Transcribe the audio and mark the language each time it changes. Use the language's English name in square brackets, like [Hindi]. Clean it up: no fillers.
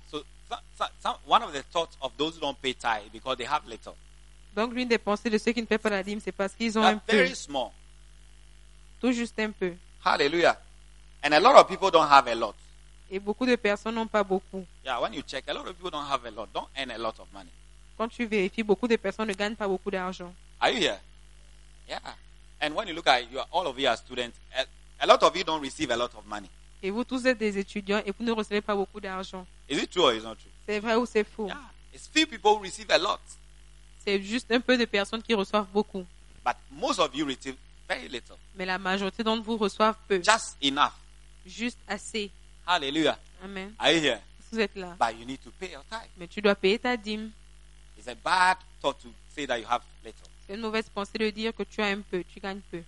[English] So one of the thoughts of those who don't pay tithe because they have little. [French] Donc l'une des pensées de ceux qui ne paient pas la dîme, c'est parce qu'ils ont [English] That's [French] un peu. [English] Very small. [French] Tout juste un peu. [English] Hallelujah. And a lot of people don't have a lot. [French] Et beaucoup de personnes n'ont pas beaucoup. [English] Yeah, when you check, a lot of people don't have a lot. Don't earn a lot of money. [French] Quand tu vérifies, beaucoup de personnes ne gagnent pas beaucoup d'argent. [English] Are you here? Yeah. And when you look at you, all of you are students, a lot of you don't receive a lot of money. [French] Et vous tous êtes des étudiants et vous ne recevez pas beaucoup d'argent. [English] Is it true or is not true? [French] C'est vrai ou c'est faux? [English] Yeah. It's few people who receive a lot. [French] C'est juste un peu de personnes qui reçoivent beaucoup. [English] But most of you receive very little. [French] Mais la majorité d'entre vous reçoivent peu. [English] Just enough. [French] Juste assez. [English] Hallelujah. Amen. Are you here? [French] Vous êtes là. [English] But you need to pay your tithe. [French] Mais tu dois payer ta dîme. [English] It's a bad thought to say that you have little. [French] C'est une mauvaise pensée de dire que tu as un peu, tu gagnes peu.